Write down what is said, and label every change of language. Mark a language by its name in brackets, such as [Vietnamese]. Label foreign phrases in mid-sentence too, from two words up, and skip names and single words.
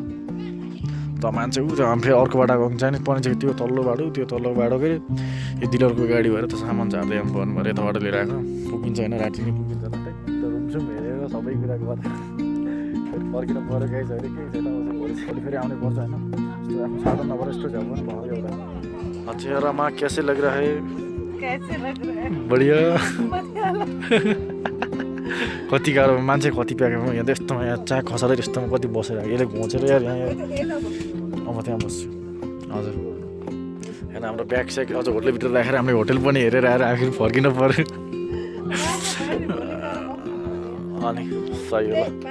[Nepali] त मान्छे ऊ त्यो फेरि अर्को बाटो गएको जाने पर्ने चाहिँ त्यो तल्लो बाटो के यो दिलरको गाडी भएर त सामान झार्दै आउनु पर्नु भएर यताबाट लिएर आएको पुगिन्छ होइन। राति नै पुगिन्छ रुमसुम हेरेर सबै कुरा गरेर फेरि फर्किन पऱ्यो केही छैन केही छैन। भोलि फेरि आउनै पर्छ होइन। यस्तो आफ्नो साधन नभएर यस्तो झ्याउ पनि भयो एउटा। [Hindi] चेहरामा कैसे लग रहा है? कैसे लग रहा है? बढ़िया। [Nepali] कति गाह्रो मान्छे कति प्याकेमा यहाँ यस्तोमा यहाँ चाह खसालेर यस्तोमा कति बसेर यसले घोचेर यार यहाँ अब त्यहाँ बस्छु हजुर होइन हाम्रो ब्याग स्याग अझ होटलभित्र राखेर हामीले होटल पनि हेरेर आएर आखिर फर्किनु पऱ्यो अनि सही होला